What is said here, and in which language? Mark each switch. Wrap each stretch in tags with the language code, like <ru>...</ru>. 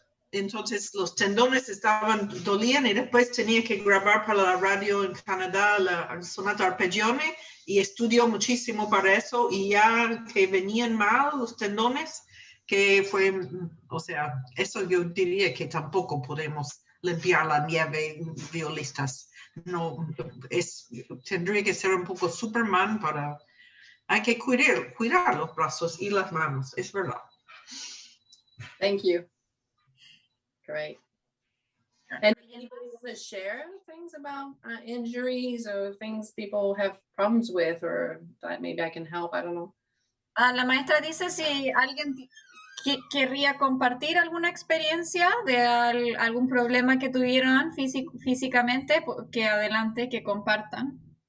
<es>Entonces los tendones dolían y después tenía que grabar para la radio en Canadá la sonata arpeggione y estudió muchísimo para eso, y ya que venían mal los tendones, que fue, o sea, eso yo diría que tampoco podemos limpiar la nieve violistas. No, tendría que ser un poco Superman hay que cuidar los brazos y las manos, es verdad.</es> <en>Thank you. Great. And anybody want to share things about injuries or things people have problems with, or that maybe I can help? I don't know.</en> <es>La maestra dice si alguien querría compartir alguna experiencia de algún problema que tuvieron físicamente, que adelante, que compartan.</es>